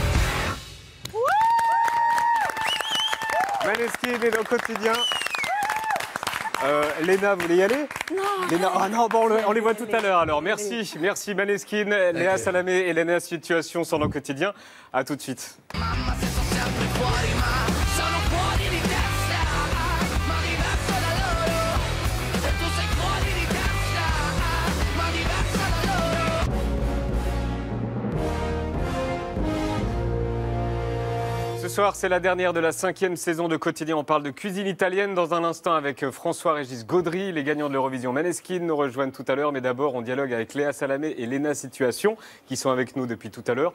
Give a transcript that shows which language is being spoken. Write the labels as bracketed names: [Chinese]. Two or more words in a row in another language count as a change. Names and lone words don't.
[French] Maneskin est dans le Quotidien. Léna, vous voulez y aller? Non. Léna, ah non, bon, on les voit tout à l'heure alors. Merci, merci Maneskin, Léa Salamé et Léna Situation sont dans le Quotidien. À tout de suite. [Italian] Mamma se sto sempre fuori ma sono fuori di testa, ma diverso da loro, e tu sei fuori di testa, ma diversa da loro. [French] Ce soir, c'est la dernière de la 5e saison de Quotidien. On parle de cuisine italienne dans un instant avec François-Régis Gaudry. Les gagnants de l'Eurovision Maneskin nous rejoignent tout à l'heure. Mais d'abord, on dialogue avec Léa Salamé et Léna Situation qui sont avec nous depuis tout à l'heure.